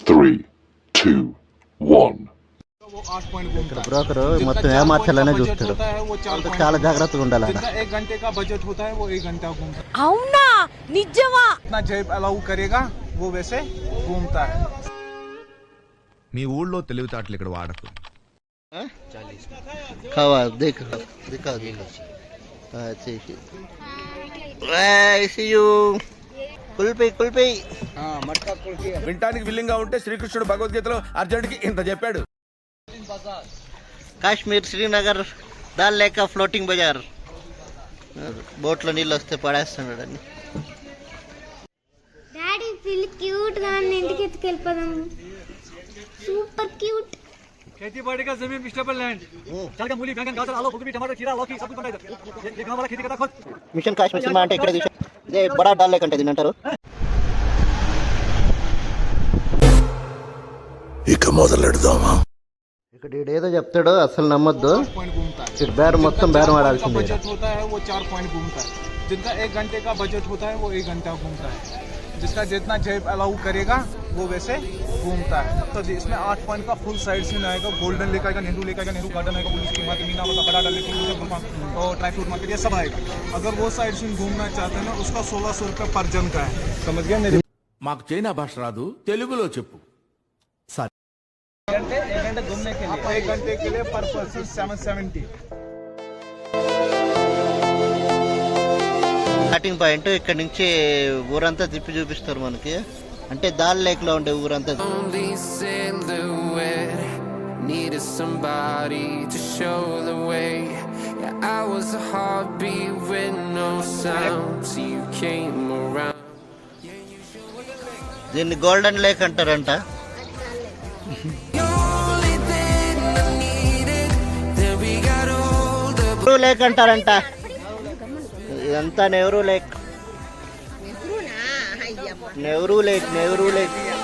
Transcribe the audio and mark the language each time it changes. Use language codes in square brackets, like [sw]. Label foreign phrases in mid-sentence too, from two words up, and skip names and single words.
[te] 3, 2, 1. ఇక్కడ బ్రోకర్ మొత్తం ఏమార్చాలనే చూస్తాడు. చాలా జాగ్రత్తగా ఉండాలి. [hi] एक घंटे का बजट होता है वो 1 घंटा घूमता है. [te] అవునా నిజమా? [hi] अपना जेब अलाउ करेगा वो वैसे घूमता है. [te] మీ ఊళ్ళో తెలివితేటలు ఇక్కడ వాడకు. खावा देख दिखा కుల్పి వింటానికి విల్లింగ్ గా ఉంటే శ్రీకృష్ణుడు భగవద్గీతలో అర్జునుడికి ఇంత చెప్పాడు. కాశ్మీర్ శ్రీనగర్ దాల్ లేక ఫ్లోటింగ్ బజార్. బోట్లో నీళ్ళు వస్తే పడేస్తున్నాడు అన్ని. డాడీ పిల్లి క్యూట్ గా ఇంటికి ఎత్తుకెళ్ళిపోదాం. [en] super cute. [hi] खेती बाड़ी का जमीन वेजिटेबल लैंड. चल का मूली बैंगन गाजर आलू फूलगोभी टमाटर खीरा लौकी सब कुछ बनता है इधर. ये गांव वाला खेती करता खुद. [te] మిషన్ కాశ్మీర్ సినిమా అంటే ఇక్కడ చూసా. ఇదే బడా డాల్ లేక అంటే దీని అంటారు. ఇక మొదలెడదామా? ఇక్కడ ఏదో చెప్తాడు అసలు నమ్మొద్దు. ఇక్కడ బేరం మొత్తం బేరం ఆడాల్సిందే. [hi] बजट होता है वो 4 पॉइंट घूमता है. जिनका 1 घंटे का बजट होता है वो 1 घंटा घूमता है. जिसका जितना जेब अलाउ करेगा वो वैसे घूमता है. तो इसमें 8 पॉइंट का [en] full side scene [hi] आएगा. गोल्डन लेक आएगा, नेहरू लेक आएगा, नेहरू गार्डन आएगा, पुलिस की मार्केट, मीना वाला बड़ा डाल और ड्राई फ्रूट मार्केट, ये सब आएगा. अगर वो [en] side scene [hi] घूमना चाहते हैं ना उसका 1600 रुपये पर जन का है. समझ गया मेरे? [te] మాకు చైనా భాష రాదు, తెలుగులో చెప్పు. [hi] एक घंटे घूमने के लिए 1 घंटे के लिए [en] per person [hi] 770. [en] starting point [te] ఇక్కడ నుంచి ఊరంతా తిప్పి చూపిస్తారు మనకి. అంటే దాల్ లేక్ లో ఉండే ఊరంతా. [en] Needed somebody to show the way. Yeah, I was a heartbeat with no sound till you came around. [te] దీన్ని గోల్డెన్ లేక్ అంటారంట. నెహ్రూ లేక్ అంటారంట. ఇదంతా నెహ్రూ లేక్. నెహ్రూ లేక్ నెహ్రూ లేక్.